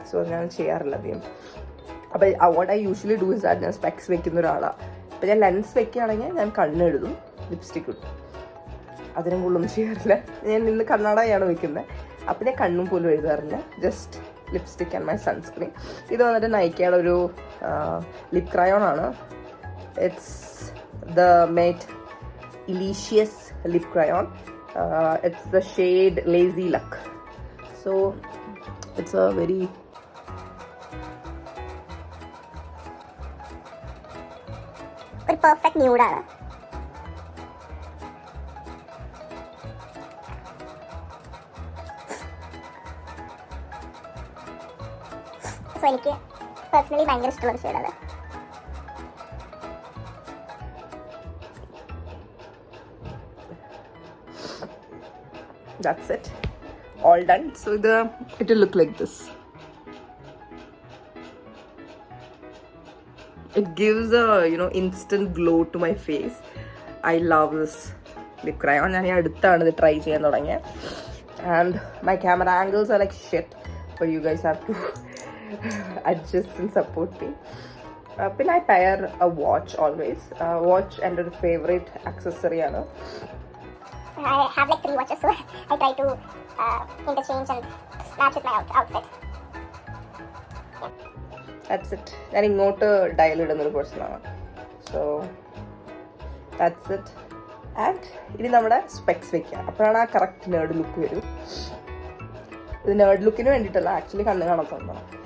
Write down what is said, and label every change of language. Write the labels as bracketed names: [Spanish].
[Malayalam] So ഞാൻ ചെയ്യാറില്ല അധികം. അപ്പോൾ [English] what I usually do is that [Malayalam] ഞാൻ സ്പെക്സ് വെക്കുന്ന ഒരാളാണ്. അപ്പോൾ ഞാൻ ലെൻസ് വെക്കുകയാണെങ്കിൽ ഞാൻ കണ്ണെഴുതും, ലിപ്സ്റ്റിക് ഇടും. അതിനും കൂടുതലൊന്നും ചെയ്യാറില്ല. ഞാൻ ഇന്ന് കണ്ണടയാണ് വെക്കുന്നത്, അപ്പം ഞാൻ കണ്ണും പോലും എഴുതാറില്ല. [English] Just lipstick and my sunscreen. [Malayalam] ഇത് വന്നിട്ട് നൈക്കയുടെ ഒരു ലിപ് ക്രയോൺ ആണ്. [English] It's the Matte Elicious lip crayon. It's the shade Lazy Luck. So it's a very perfect nude ആണ്. [Malayalam] സോ എനിക്ക് പേഴ്സണലി ഭയങ്കര ഇഷ്ടമുള്ള ഷെയ്ഡാണ്. [English] That's it, all done. So it will look like this. It gives a instant glow to my face. I love this lip crayon. [Malayalam] ഞാൻ അടുത്താണ് ഇത് try ചെയ്യാൻ തുടങ്ങിയത്. [English] And my camera angles are like shit, but you guys have to adjust and support me. പിന്നെ I pair a watch always. [Malayalam] Watch എൻ്റെ ഒരു favourite accessory ആണ്. [English] I have like 3 watches, so I try to interchange and match with my outfit. That's it. [Malayalam] ഞാൻ ഇങ്ങോട്ട് dial ഇടുന്നൊരു പേഴ്സണാണ്. [English] So that's it. [Malayalam] And ഇനി നമ്മുടെ specs വെക്കുക, അപ്പോഴാണ് ആ കറക്റ്റ് നേർഡ് ലുക്ക് വരും. ഇത് നേർഡ് ലുക്കിന് വേണ്ടിയിട്ടല്ല, ആക്ച്വലി കണ്ണ് കാണാത്തതാണ്.